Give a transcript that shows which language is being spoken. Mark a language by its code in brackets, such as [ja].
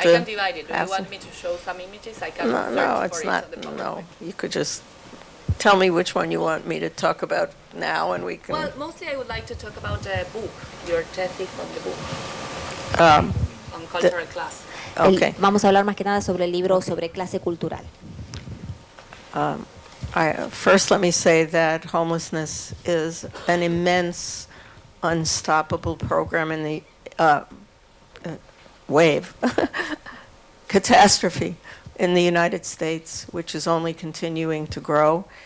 [en] I can divide it. Do you want me to show some images? I can No, it's not. No, you could just tell me which one you want me to talk about now, and we can. Well, mostly I would like to talk about the book, your thesis on the book, on cultural class. Okay. [es] Vamos a hablar más que nada sobre el libro sobre clase cultural. [en] First, let me say that homelessness is an immense, unstoppable program in the wave, catastrophe in the United States, which is only continuing to grow.